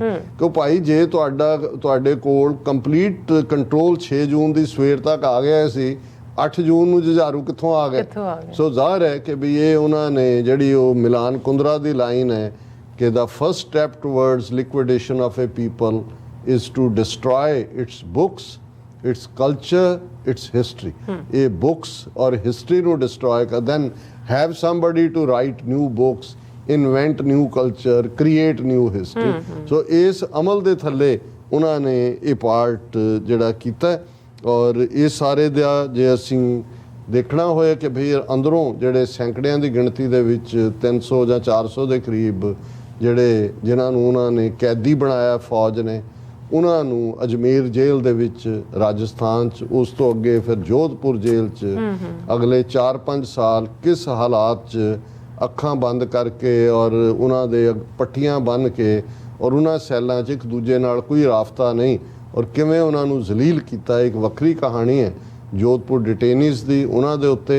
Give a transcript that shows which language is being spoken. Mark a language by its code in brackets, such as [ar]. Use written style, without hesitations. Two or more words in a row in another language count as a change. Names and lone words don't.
[pa] ਕਿਉਂ ਭਾਈ, ਜੇ ਤੁਹਾਡੇ ਕੋਲ [en] complete control [pa] 6 ਜੂਨ ਦੀ ਸਵੇਰ ਤੱਕ ਆ ਗਿਆ ਸੀ, 8 ਜੂਨ ਨੂੰ ਜੁਝਾਰੂ ਕਿੱਥੋਂ ਆ ਗਏ? ਸੋ ਜ਼ਾਹਰ ਹੈ ਕਿ ਵੀ ਇਹ ਉਹਨਾਂ ਨੇ ਜਿਹੜੀ ਉਹ ਮਿਲਾਨ ਕੁੰਦਰਾ ਦੀ ਲਾਈਨ ਹੈ ਕਿ [en] the first step towards liquidation of a people is to destroy its books, its culture, its history. [pa] ਇਹ books ਔਰ history ਨੂੰ destroy ਕਰ, [en] then have somebody to write new books, invent new culture, create new history. [pa] So ਇਸ ਅਮਲ ਦੇ ਥੱਲੇ ਉਹਨਾਂ ਨੇ ਇਹ ਪਾਰਟ ਜਿਹੜਾ ਕੀਤਾ। ਔਰ ਇਹ ਸਾਰੇ ਦਾ ਜੇ ਅਸੀਂ ਦੇਖਣਾ ਹੋਇਆ ਕਿ ਭਈ ਅੰਦਰੋਂ ਜਿਹੜੇ ਸੈਂਕੜਿਆਂ ਦੀ ਗਿਣਤੀ ਦੇ ਵਿੱਚ 300 ਜਾਂ 400 ਦੇ ਕਰੀਬ ਜਿਹੜੇ ਜਿਨ੍ਹਾਂ ਨੂੰ ਉਹਨਾਂ ਨੇ ਕੈਦੀ ਬਣਾਇਆ ਫੌਜ ਨੇ, ਉਹਨਾਂ ਨੂੰ ਅਜਮੇਰ ਜੇਲ੍ਹ ਦੇ ਵਿੱਚ ਰਾਜਸਥਾਨ 'ਚ, ਉਸ ਤੋਂ ਅੱਗੇ ਫਿਰ ਜੋਧਪੁਰ ਜੇਲ੍ਹ 'ਚ ਅਗਲੇ 4-5 ਸਾਲ ਕਿਸ ਹਾਲਾਤ 'ਚ ਅੱਖਾਂ ਬੰਦ ਕਰਕੇ ਔਰ ਉਹਨਾਂ ਦੇ ਪੱਟੀਆਂ ਬੰਨ੍ਹ ਕੇ ਔਰ ਉਹਨਾਂ ਸੈੱਲਾਂ 'ਚ ਇੱਕ ਦੂਜੇ ਨਾਲ ਕੋਈ ਰਾਬਤਾ ਨਹੀਂ ਔਰ ਕਿਵੇਂ ਉਹਨਾਂ ਨੂੰ ਜ਼ਲੀਲ ਕੀਤਾ, ਇੱਕ ਵੱਖਰੀ ਕਹਾਣੀ ਹੈ ਜੋਧਪੁਰ ਡਿਟੇਨੀਜ਼ ਦੀ ਉਹਨਾਂ ਦੇ ਉੱਤੇ।